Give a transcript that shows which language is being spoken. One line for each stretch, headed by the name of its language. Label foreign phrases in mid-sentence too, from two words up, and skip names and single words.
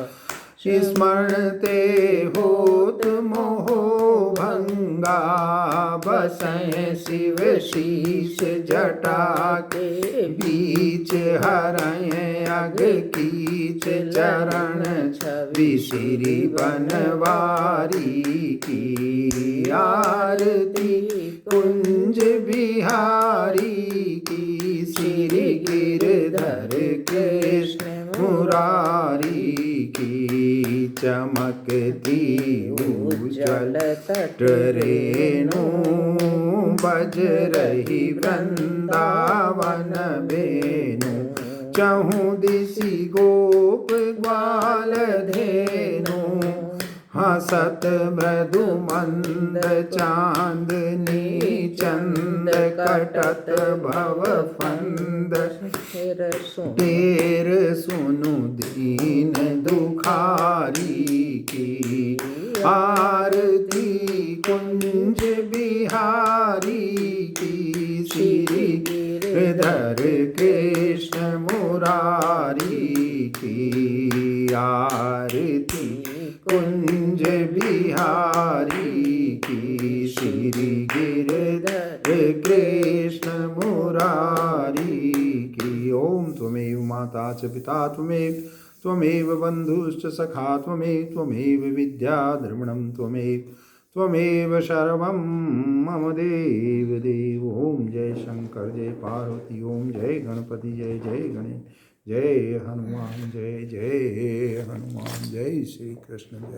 Hindi: स्मरते होत मोह भंगा, बसै शिव शीश जटा के बीच। हरय अग कीच चरण छवि, श्री बनवारी की। आरती कुंज बिहारी की, श्री गिरधर कृष्ण मुरारी की। चमकती उज्जवल तट रेणु, बज रही वृंदावन बेनु। चहुं दिशि गोप ग्वाल धेनु, हसत मृदु मंद चांदनी चंद कटत भव फंद ढेर सुनु दीन दुखारी की आरती कुंज बिहारी की श्री गिरधर कृष्ण मुरारी की आरती कुंज बिहारी की श्री गिरधर कृष्ण मुरारी की।
Sanskrit: ओम त्वमेव माता च पिता त्वमेव बन्धुश्च सखा त्वमेव विद्या द्रविणं त्वमेव सर्वं मम देव।
Hindi: ओम जय शंकर जय पार्वती। ओम जय गणपति जय जय गणेश जय हनुमान जय जय हनुमान। जय श्री कृष्ण जय।